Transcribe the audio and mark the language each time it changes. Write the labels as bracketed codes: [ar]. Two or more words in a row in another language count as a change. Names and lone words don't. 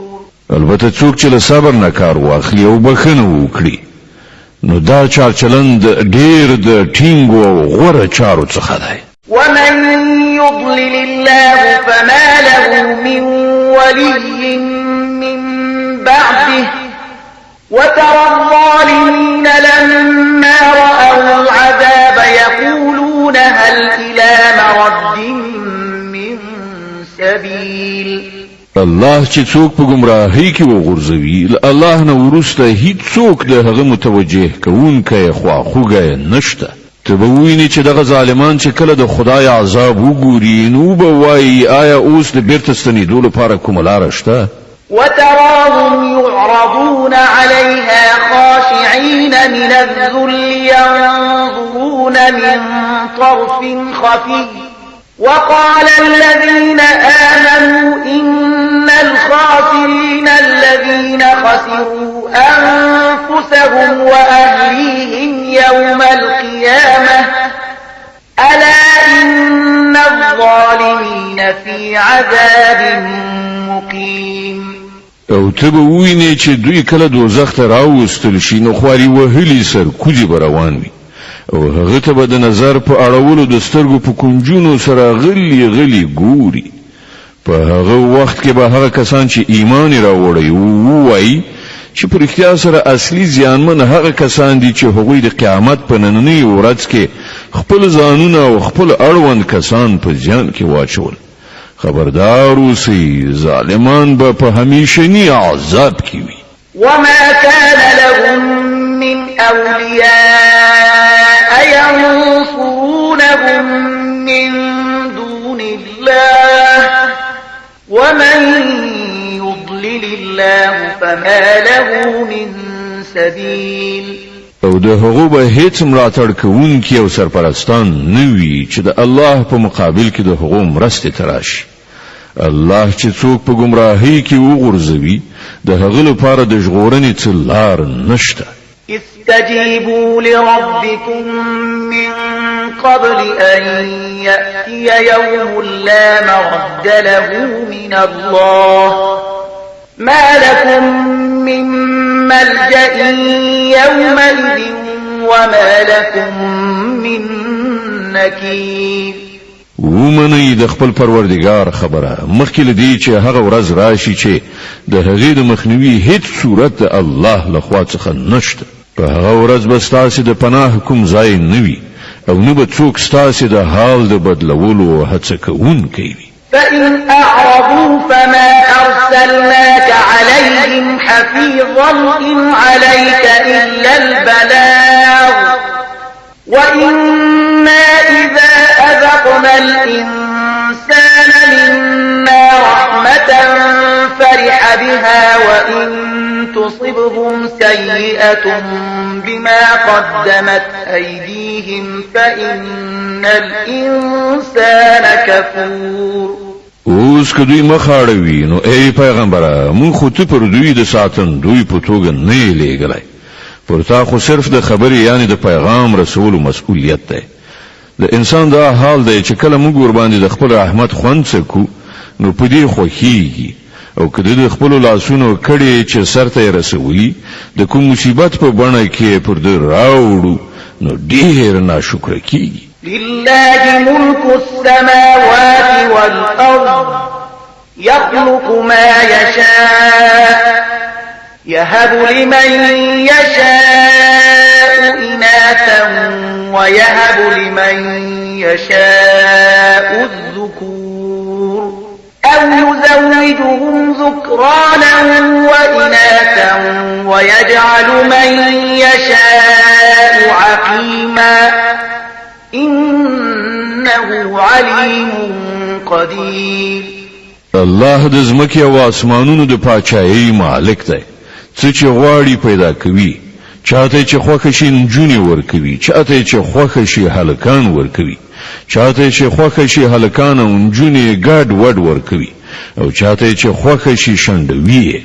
[ps] البته څوک چې له صبر نه کار واخلي او بخښنه وکړي نو دا چلند ډیر د ټینګو او غوره چارو څخه دی. [ar] ومن يضلل الله فما له من ولي من بعده وترى الظالمين لما رأوا العذاب يقولون هل إلى مرد من سبيل. [ps] الله چې څوک په گمراهۍ کې وغورځوي الله نه ورسته هیڅ څوک د هغه متوجه کوونکی خواخوږی نشته. ته به وینې چې دغه ظالمان چې کله د خدای عذاب وګوري نو به وایي آیا اوس د بیرته ستنېدو لپاره کومه لاره شته؟ [ar] وتراهم يعرضون عليها خاشعين من الذل ينظرون من طرف خفي وقال الذين آمنوا إن الخاسرين الذين خسروا أنفسهم وأهليهم يوم القيامة ألا إن الظالمين في عذاب مقيم. [ps] او ته به وینې چې دوی کله دوزخ ته راوستل شي نو خواري وهلي سر کوزي به روان وي او هغه ته به د نظر په اړولو د سترګو په کنجونو سره غلي ګوري. په هغه وخت کې به هغه کسان چې ایمان راوړي وایي چې په رښتیا سره اصلي زیانمن هغه کسان دي چې هغوی د قیامت په نننۍ ورځ کې خپل ځانونه او خپل اړوند کسان په زیان کې واچول. خبردار اوسئ ظالمان به په همیشني عذاب کې وي. [ar] وما كان لهم من أولياء ينصرونهم من دون الله ومن يضلل الله فما له من سبيل. [ps] او د هغو به هیڅ ملاتړ کوونکی او سرپرستان نه وي چې د الله په مقابل کې د هغو مرستې ته راشي. الله چې څوک په گمراهۍ کې وغورځوي د هغه لپاره د ژغورنې څه لار نشته. [ar] استجيبوا لربكم من قبل أن يأتي يوم لا مرد له من الله ما لكم من ملجأ يومئذ وما لكم من نكير. [ps] ومنی د خپل پروردگار خبره مخکې لدی چې هغه ورځ راشي چې د هغې د مخنیوي هیڅ صورت د الله لخوا څخه نشته. په هغه ورځ به ستاسې د پناه کوم ځای نه وي او نه به څوک ستاسې د حال د بدلولو هڅه کوونکی وي. [ar] فإن أعرضوا فما أرسلناك عليهم حفيظا إن عليك إلا البلاغ وإنا إذا أذقنا الإنسان منا رحمة فرح بها وإن تصبهم سيئة بما قدمت أيديهم فإن الإنسان كفور. [ps] اوس که دوی مخاړوي نو ای پیغمبره مون خو ته پر دوی د ساتن دوی په توګه نه لېږلی. پر تا خو صرف د خبرې یعنی د پیغام رسولو مسؤلیت دی. د انسان دا حال دی چې کله موږ ورباندې د خپل رحمت خوند څکو نو په دې خوښیږي او که د خپل لاسونو کړي چې سرته یې رسولي د کوم مصیبت په بڼه کې پر ده راوړو نو ډېر ناشکره کیږي. [ar] لله ملك السماوات والأرض يخلق ما يشاء يهب لمن يشاء إناثا ويهب لمن يشاء الذكور أو يزوجهم ذكرانا وإناثا ويجعل من يشاء عقيما إنه عليم قدير. [ps] الله د زمکه او اسمانونو د پاچایي مالک دی. څه چې غواړي پیدا کوي. چاته چې خوښ شي نجونې ورکوي، چاته چې خوښ شي هلکان ورکوي، چاته چې خوښ شي هلکان او نجونې ګډ وډ ورکوي او چاته چې خوښ شي شندوي.